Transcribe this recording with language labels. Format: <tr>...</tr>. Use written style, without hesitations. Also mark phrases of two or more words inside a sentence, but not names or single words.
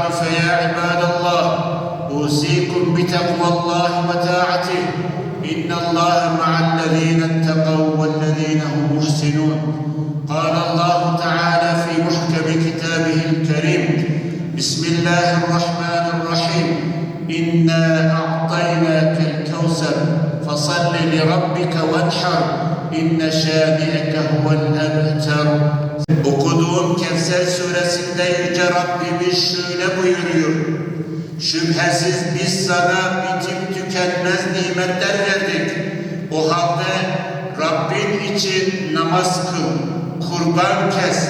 <ar>فيا عباد الله أوصيكم بتقوى الله وطاعته إن الله مع الذين اتقوا والذين هم محسنون قال الله تعالى في محكم كتابه الكريم بسم الله الرحمن الرحيم إنا أعطيناك الكوثر فصل لربك وانحر إن شانئك هو الأبتر.</ar> <tr>Okuduğum Kevser suresinde Yüce Rabbimiz şöyle buyuruyor. Şüphesiz biz sana bitip tükenmez nimetler verdik. O halde Rabbin için namaz kıl, kurban kes.</tr>